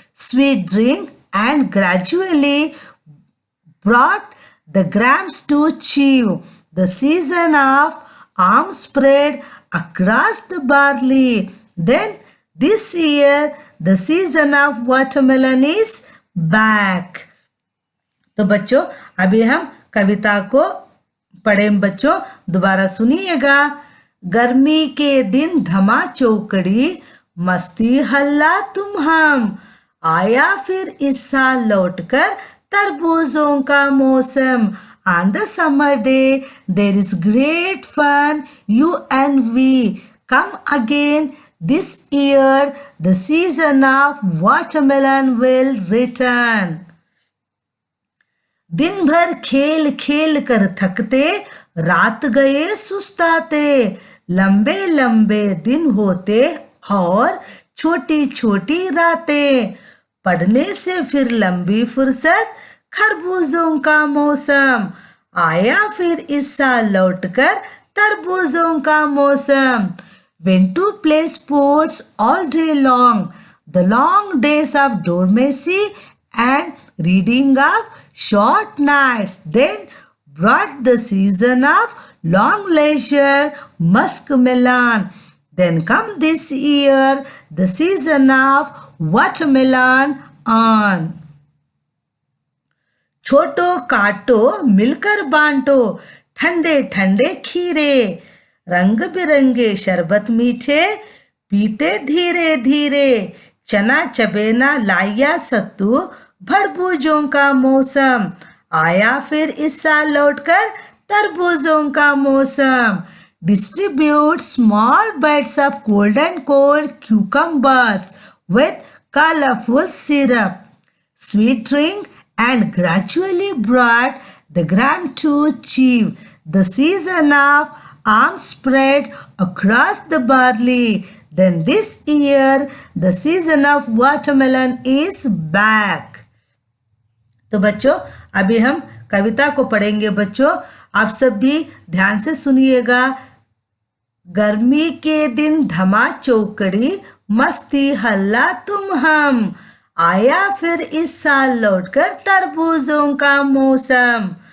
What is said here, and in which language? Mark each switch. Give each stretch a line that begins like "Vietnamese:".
English: Sweet drink and gradually brought the grams to chew. The season of arms spread across the barley. Then this year the season of watermelon is back.
Hindi: तो बच्चों अभी हम कविता को पढ़ें बच्चों, दोबारा सुनिएगा। गर्मी के दिन धमा चौकड़ी, मस्ती हल्ला तुम हम, आया फिर इस साल लौटकर तरबूजों का मौसम.
English: On the summer day there is great fun, you and we come again. This year the season of watermelon will return.
Hindi: दिन भर खेल खेल कर थकते, रात गए सुस्ताते, लंबे लंबे दिन होते और छोटी छोटी रातें, पढ़ने से फिर लंबी फुर्सत, खरबूजों का मौसम, आया फिर इस साल लौटकर तरबूजों का मौसम.
English: Went to play sports all day long, the long days of dormancy and reading of short nights. Then brought the season of long leisure, muskmelon. Then come this year the season of watermelon on.
Hindi: छोटो काटो मिलकर बांटो, ठंडे ठंडे खीरे, रंग बिरंगे शरबत मीठे, पीते धीरे धीरे, चना चबेना लाया सत्तू, भड़बूजों का मौसम, आया फिर इस साल लौटकर तरबूजों का मौसम.
English: Distribute small bites of cold and cold cucumbers with colorful syrup. Sweet drink and gradually brought the gram to achieve the season of arms spread across the barley. Then this year the season of watermelon is back.
Hindi: तो बच्चों अभी हम कविता को पढ़ेंगे बच्चों, आप सब भी ध्यान से सुनिएगा. गर्मी के दिन धमा चौकड़ी, मस्ती हल्ला तुम हम, आया फिर इस साल लौटकर तरबूजों का मौसम.